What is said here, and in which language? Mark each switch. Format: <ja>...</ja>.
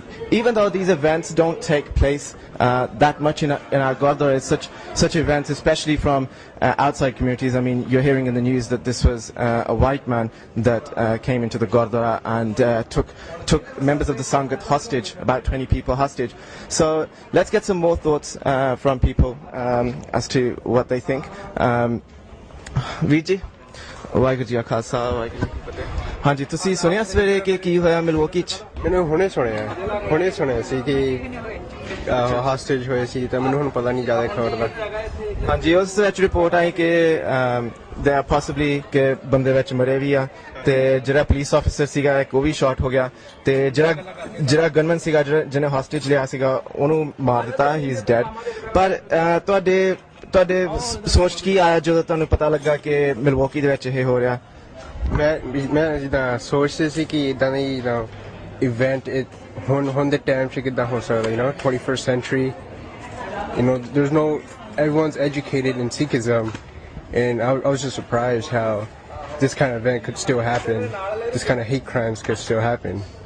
<en>Even though these events don't take place that much in our Gurudwaras, such events, especially from outside communities. I mean, you're hearing in the news that this was a white man that came into the Gurudwara and took members of the Sangat hostage, about 20 people hostage. So let's get some more thoughts from people as to what they think.</en> <pa>ਵੀਰ ਜੀ ਵਾਹਿਗੁਰੂ ਜੀ ਕਾ ਖਾਲਸਾ ਵਾਹਿਗੁਰੂ ਜੀ ਕੀ ਫਤਿਹ ਹਾਂਜੀ ਤੁਸੀਂ ਸੁਣਿਆ ਸਵੇਰੇ ਕਿ ਕੀ ਹੋਇਆ Milwaukee 'ਚ ਮੈਨੂੰ ਹੁਣੇ ਸੁਣਿਆ ਸੀ ਕਿ ਹਾਸਟੇਜ ਹੋਏ ਸੀ ਤਾਂ ਮੈਨੂੰ ਹੁਣ ਪਤਾ ਨਹੀਂ ਜ਼ਿਆਦਾ ਖਬਰ ਦਾ ਹਾਂਜੀ ਉਸ ਵਿੱਚ ਰਿਪੋਰਟ ਆਈ ਕਿ</pa> <en>ਦੇ ਪੋਸੀਬਲੀ</en> <pa>ਕਿ ਬੰਦੇ ਵਿੱਚ ਮਰੇ ਵੀ ਆ ਤੇ ਜਿਹੜਾ ਪੁਲਿਸ ਆਫੀਸਰ ਸੀਗਾ ਇੱਕ ਉਹ ਵੀ ਸ਼ਾਟ ਹੋ ਗਿਆ ਤੇ ਜਿਹੜਾ ਗਨਮੈਨ ਸੀਗਾ ਜਿਹਨੇ ਹਾਸਟੇਜ ਲਿਆ ਸੀਗਾ ਉਹਨੂੰ ਮਾਰ ਦਿੱਤਾ</pa> <en>he is dead</en> <pa>ਪਰ ਤੁਹਾਡੇ ਸੋਚ ਕੀ ਆਇਆ ਜਦੋਂ ਤੁਹਾਨੂੰ ਪਤਾ ਲੱਗਾ ਕਿ ਮਿਲਵਾਕੀ ਦੇ ਵਿੱਚ ਇਹ ਹੋ ਰਿਹਾ ਮੈਂ ਜਿੱਦਾਂ ਸੋਚਦੇ ਸੀ ਕਿ ਇਦਾਂ ਦੀ ਇਵੈਂਟ ਹੁਣ ਦੇ ਟਾਈਮ 'ਚ ਕਿੱਦਾਂ ਹੋ ਸਕਦਾ</pa> <en>21st century there's no everyone's educated in Sikhism and I was just surprised how this kind of event could still happen, this kind of hate crimes could still happen.</en>